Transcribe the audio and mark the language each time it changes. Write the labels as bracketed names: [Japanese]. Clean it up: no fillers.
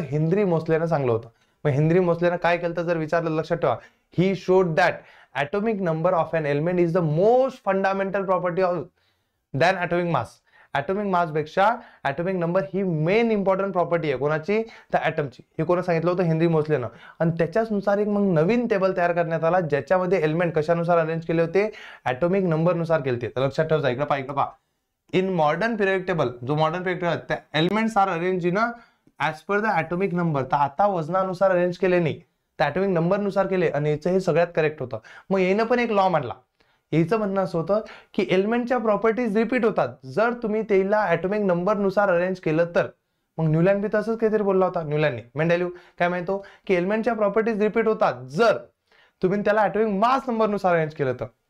[Marathi] Henry मोसलेनं सांगलं होतं. मग हेनरी मोसलेनं काय केलं जर विचारलं, लक्षात ठेवा, [English] ही showed that atomic number of an element is the most fundamental property of than atomic mass. [Marathi] Atomic mass पेक्षा ऍटॉमिक नंबर ही मेन इम्पॉर्टंट प्रॉपर्टी आहे कोणाची? तर ऍटमची. हे कोण सांगितलं होतं? हेनरी मोसलेनं. आणि त्याच्याच नुसार एक मग नवीन टेबल तयार करण्यात आला ज्याच्यामध्ये एलिमेंट कशानुसार अरेंज केले होते? ऍटॉमिक नंबर नुसार केले होते. तर लक्षात ठेवा, इकडे पहा. [English] In modern periodic table, जो modern periodic table त्या elements are arrange in as per the atomic number. [Marathi] तर आता वजनानुसार अरेंज केले नाही, तर ऍटॉमिक नंबर नुसार केले, आणि याचं हे सगळ्यात करेक्ट होतं. मग यानं पण एक लॉ मांडला. याचं म्हणणं असं होतं की एलिमेंटच्या प्रॉपर्टीज रिपीट होतात जर तुम्ही त्याला ऍटॉमिक नंबर नुसार अरेंज केलं तर. मग न्यूलँड बी तसंच काहीतरी बोलला होता. न्यूलँडने मेंडेलिव्ह काय म्हणतो की एलिमेंटच्या प्रॉपर्टीज रिपीट होतात जर तुम्ही त्याला ऍटॉमिक मास नंबर नुसार अरेंज केलं तर.